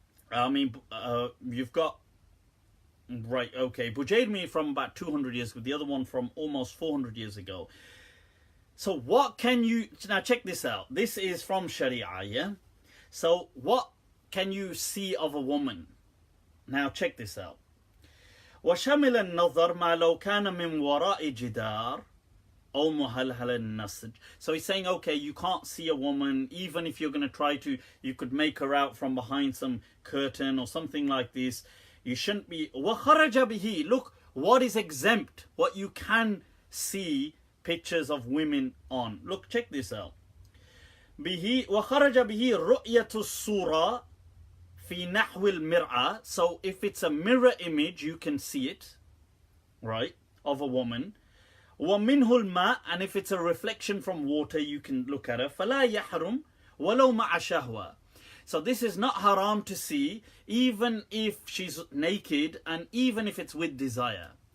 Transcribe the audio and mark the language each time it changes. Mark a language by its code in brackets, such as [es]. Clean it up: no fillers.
[en] You've got, right, okay, Bujayrmi from about 200 years ago, the other one from almost 400 years ago. So what can you, now check this out. This is from Sharia, yeah? So what can you see of a woman? Now check this out. [ar] وشمل النظر ما لو كان من وراء جدار أو مهلهل النسج. [en] So he's saying, okay, you can't see a woman, even if you're going to try to, you could make her out from behind some curtain or something like this. You shouldn't be. وخرج به. Look, what is exempt, what you can see pictures of women on. Look, check this out. [ar] به وخرج به رؤية الصورة في نحو المرأة. [en] So if it's a mirror image, you can see it, right, of a woman. ومنه الماء, and if it's a reflection from water, you can look at her. [ar] فلا يحرم ولو مع شهوة. [en] So this is not haram to see, even if she's naked and even if it's with desire.